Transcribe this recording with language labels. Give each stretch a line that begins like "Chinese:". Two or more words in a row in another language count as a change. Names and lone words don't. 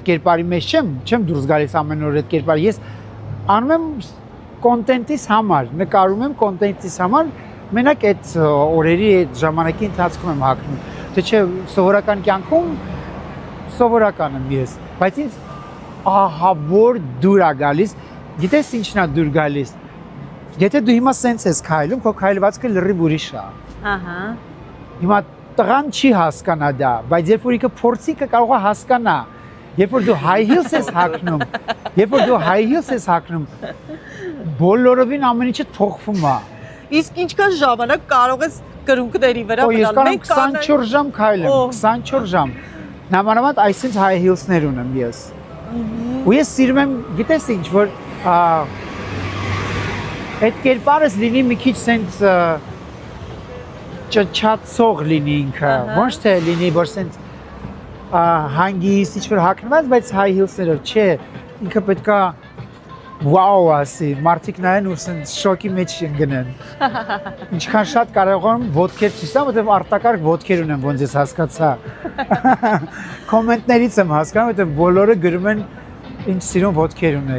Armenian: կերպարի մեջ չեմ դուրս գալիս ամեն օր այդ կերպարը, ես անում եմ կոնտենտիս համար, նկարում եմ կոնտենտիս համար, մենակ այդ օրերի այդ ժամանակի ընթացքում եմ հագնում, թե չէ սովորական կյանքում սովորական եմ ես, բայց ինձ ահա որ դուր է գալիս, գիտես ինչն է դուր գալիս, եթե դու հիմա սենց ես քայլում, քո քայլվածքը լրիվ ուրիշ է։ Ահա։ Հիմա տղան չի հասկանա դա, բայց երբ որ ինքը փորձի կարող է հասկանա, երբ որ դու
English: high heels
Armenian: ես հագնում, բոլորովին ամեն ինչը փոխվում է։ Իսկ ինչքան ժամանակ կարող ես կրունկների վրա մնալ։ Ես կարող եմ 24 ժամ քայլեմ, 24 ժամ։ Նամանավանդ այսինքն
English: high heels-
Armenian: ներ ունեմ ես։ Ու ես սիրում եմ, գիտես ինչ, որ այդ կերպարս լինի մի քիչ սենց չչացող լինի ինքը, ոչ թե լինի, որ սենց հանգիստ ինչ-որ հագնված, բայց
English: high heels-
Armenian: ներով, չէ, ինքը պետքա վաու ասի, մարդիկ նայեն ու սենց շոկի մեջ ընկնեն։ Ինչքան շատ կարող եմ ոտքեր ցույց տամ, որտեղ արտակարգ ոտքեր ունեմ, ոնց ես հասկացա։ Կոմենտներից եմ հասկանում, որտեղ բոլորը գրում են ինչ սիրուն ոտքեր ունեք։